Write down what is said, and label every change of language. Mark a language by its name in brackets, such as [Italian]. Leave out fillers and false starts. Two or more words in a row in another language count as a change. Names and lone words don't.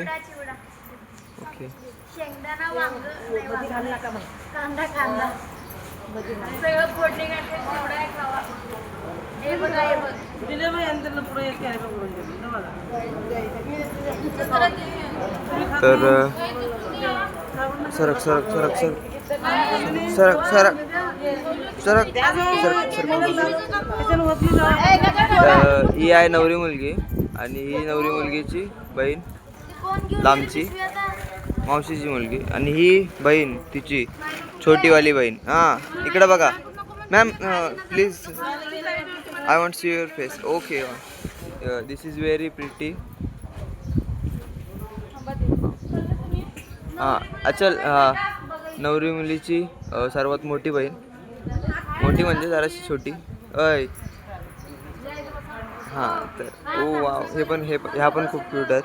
[Marathi] ओके शेंगदाणा वांग कांदा कांदा सगळं फोडणी घातलं तेवढं आहे खावा. हे बघा हे बघ दिले बाई अंदरला पुढे एक कॅरेट करून दिलं बघा. तर सरक सरक सरक सरक सरक सरक सरक सरक. ही आहे नवरी मुलगी आणि ही नवरी मुलगीची बहीण, लांबची मावशीची मुलगी, आणि ही बहीण तिची छोटीवाली बहीण. हां इकडे बघा मॅम, [English] please I want see your face. okay this is very pretty. [Marathi] हां अच्छा, नवरी मुलीची सर्वात मोठी बहीण, मोठी म्हणजे जराशी छोटी. अय हां तर ओ वाव, ह्या पण खूप क्यूट आहेत.